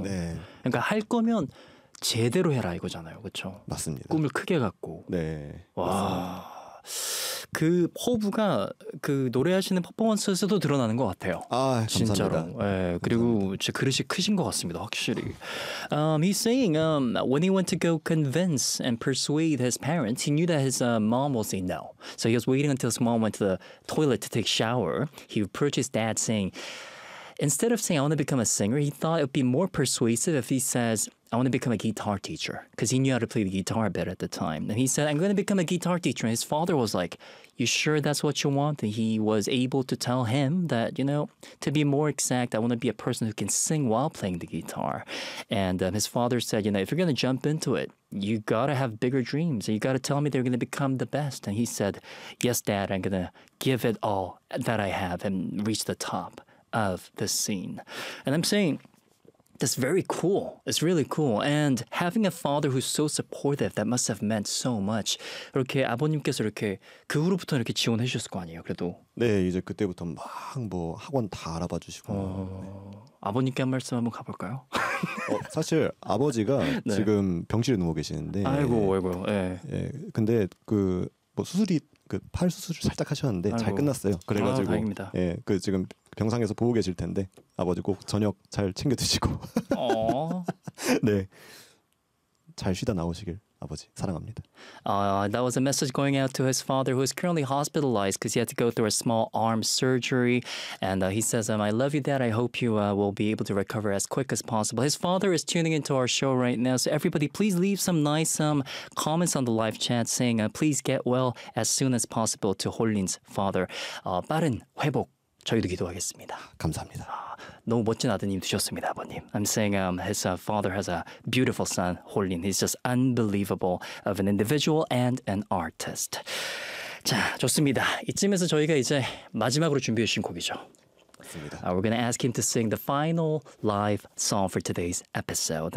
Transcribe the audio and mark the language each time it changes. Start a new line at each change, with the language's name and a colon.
Korean: 네. 그러니까 할 거면 제대로 해라 이거잖아요. 그렇죠? 맞습니다. 꿈을 크게 갖고. 네. 와. 그 포부가 그 노래하시는 퍼포먼스에서도 드러나는 것 같아요. 아, 진짜로. 감사합니다. 네, 그리고 감사합니다. 제 그릇이 크신 것 같습니다. 확실히.
English: He's saying when he went to go convince and persuade his parents, he knew that his mom will say no. So he was waiting until his mom went to the toilet to take shower. He approached his dad saying, instead of saying I want to become a singer, he thought it would be more persuasive if he says I want to become a guitar teacher, because he knew how to play the guitar a bit at the time. And he said, I'm going to become a guitar teacher. And his father was like, you sure that's what you want? And he was able to tell him that, you know, to be more exact, I want to be a person who can sing while playing the guitar. And his father said, you know, if you're going to jump into it, you got to have bigger dreams. You got to tell me they're going to become the best. And he said, yes, Dad, I'm going to give it all that I have and reach the top of the scene. And I'm saying, that's very cool. It's really cool. And having a father who's so supportive, that must have meant so much.
Korean: 이렇게 아버님께서 이렇게 그 후로부터 이렇게 지원해 주셨을 거 아니에요, 그래도? 네, 이제 그때부터 막 뭐 학원 다 알아봐 주시고. 네. 아버님께 한 말씀 한번 가볼까요? 사실 아버지가 네. 지금 병실에 누워 계시는데. 아이고, 아이고. 예. 예. 근데 그 뭐 수술이 그 팔 수술을 살짝 하셨는데 아이고. 잘 끝났어요. 그래가지고. 아, 다행입니다. 예, 그 지금. 병상에서 보고 계실 텐데 아버지 꼭 저녁 잘 챙겨 드시고 네 잘 쉬다 나오시길 아버지 사랑합니다.
English: That was a message going out to his father who is currently hospitalized because he had to go through a small arm surgery. And he says, I love you, Dad. I hope you will be able to recover as quick as possible. His father is tuning into our show right now. So everybody, please leave some nice comments on the live chat saying, please get well as soon as possible to Hollin's father.
Korean: 빠른 회복. 저희도 기도하겠습니다. 감사합니다. 너무 멋진 아드님 되셨습니다, 아버님.
English: I'm saying his father has a beautiful son, Hollin. He's just unbelievable of an individual and an artist.
Korean: 자, 좋습니다. 이쯤에서 저희가 이제 마지막으로 준비해 주신 곡이죠. 맞습니다.
English: We're going to ask him to sing the final live song for today's episode.